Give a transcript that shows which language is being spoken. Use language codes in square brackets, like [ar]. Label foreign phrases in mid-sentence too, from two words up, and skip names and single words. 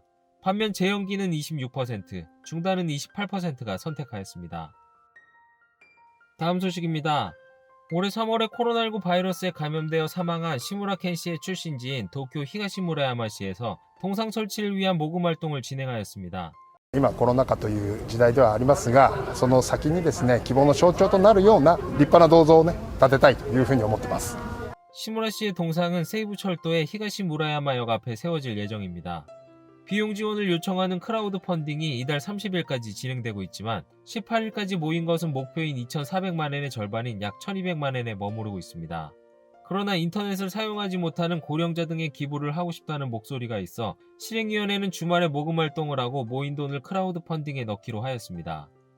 [ko] 반면 재연기는 26%, 중단은 28%가 선택하였습니다. 다음 소식입니다. 올해 3월에 코로나19 바이러스에 감염되어 사망한 시무라 켄시의 출신지인 도쿄 히가시무라야마시에서 동상 설치를 위한 모금 활동을 진행하였습니다. [ja] 今コロナ禍という時代ではありますが、その先にですね、希望の象徴となるような立派な銅像をね、建てたいというふうに思ってます。 [ko] 시무라 씨의 동상은 세이부 철도의 히가시무라야마역 앞에 세워질 예정입니다. 비용 지원을 요청하는 크라우드 펀딩이 이달 30일까지 진행되고 있지만 18일까지 모인 것은 목표인 2,400만엔의 절반인 약 1,200만엔에 머무르고 있습니다. 그러나 인터넷을 사용하지 못하는 고령자 등의 기부를 하고 싶다는 목소리가 있어 실행위원회는 주말에 모금 활동을 하고 모인 돈을 크라우드 펀딩에 넣기로 하였습니다.